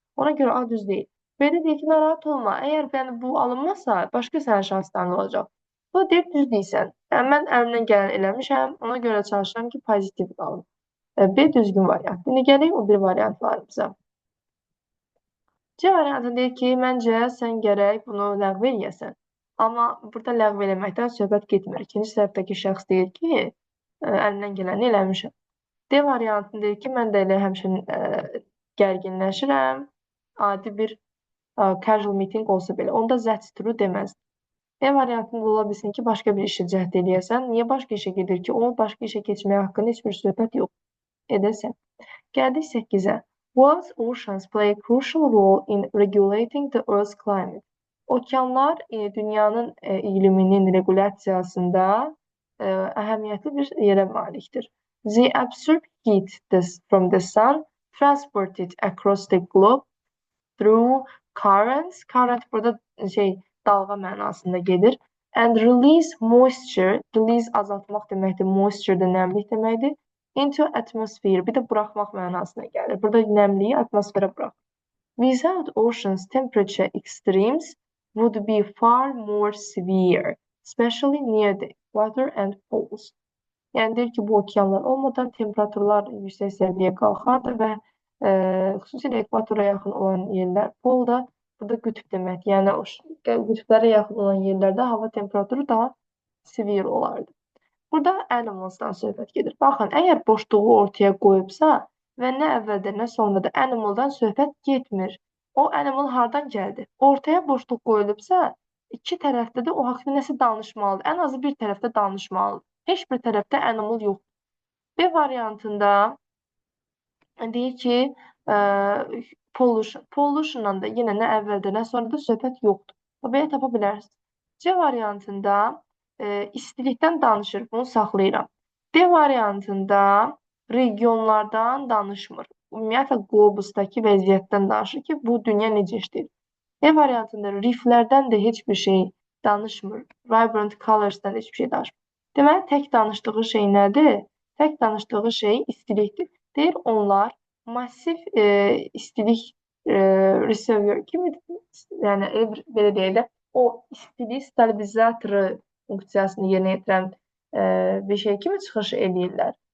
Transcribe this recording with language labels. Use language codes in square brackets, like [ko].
[az] Ona görə A düz deyil. B-də deyir ki, narahat olma. Əgər yəni, bu alınmazsa, başqa sənin şansların olacaq. Bu deyir, düz deyirsən. Yəni, mən əlimdən gələn eləmişəm. Ona görə çalışıram ki, pozitiv qalım. B düzgün variant. İndi gələk o bir variantlarımıza. C variantı deyir ki, məncə sən gərək bunu ləğv eləyəsən. Amma burada ləğv eləməkdən söhbət getmir. İkinci tərəfdəki şəxs deyir ki, əlindən gələni eləmişəm. D variantını deyir ki, mən də elə həmçinin gərginləşirəm. Adi bir casual meeting olsa belə. Onda [en] that's true [az] deməz. E variantında ola bilsin ki, başqa bir işə cəhd eləyəsən. Niyə başqa işə gedir ki? Onun başqa işə keçməyə haqqında heç bir söhbət yox. Edəsən. Gəldik 8-ə. [en] World's oceans play a crucial role in regulating the Earth's climate. [az] Okeanlar dünyanın iqliminin regulasiyasında əhəmiyyətli bir yerə malikdir. [en] They absorb heat from the sun, transport it across the globe through currents. [az] Current burada dalğa mənasında gedir. [en] And release moisture. [az] Release azaltmaq deməkdir. Moisture da nəmlik deməkdir. [en] Into atmosphere. [az] Bir də buraxmaq mənasına gəlir. Burada nəmliyi atmosferə burax. [en] Without oceans, temperature extremes would be far more severe, especially near the equator and poles. [az] Yəni deyir ki, bu okeanlar olmadan temperaturlar yüksək səviyyəyə qalxardı və xüsusilə ekvatora yaxın olan yerlər, polda Bu da qütb deməkdir. Yəni qütblərə yaxın olan yerlərdə hava temperaturu daha severe olardı. Burada animalsdan söhbət gedir. Baxın, əgər boşluğu ortaya qoyubsa və nə əvvəldə, nə sonda da animaldan söhbət getmir. O animal hardan gəldi? Ortaya boşluq qoyulubsa, iki tərəfdə də o haqqda nəsə danışmalıdır. Ən azı bir tərəfdə danışmalıdır. Heç bir tərəfdə animal yoxdur. B variantında deyir ki, pollution. Pollutiondan da yenə nə əvvəldə, nə sonrada söhbət yoxdur. Belə tapa bilərsiniz. C variantında istilikdən danışır. Bunu saxlayıram. D variantında regionlardan danışmır. Ümumiyyətlə, qlobusdakı vəziyyətdən danışır ki, bu dünya necə işləyir. E variantında riflərdən də heç bir şey danışmır. Vibrant colors'dan heç bir şey danışmır. Deməli, tək danışdığı şey nədir? Tək danışdığı şey istilikdir. Deyir, onlar massiv istilik receiver kimi, yəni belə deyək də, o istilik stabilizatoru funksiyasını yerinə yetirən bir şey kimi çıxış eləyirlər.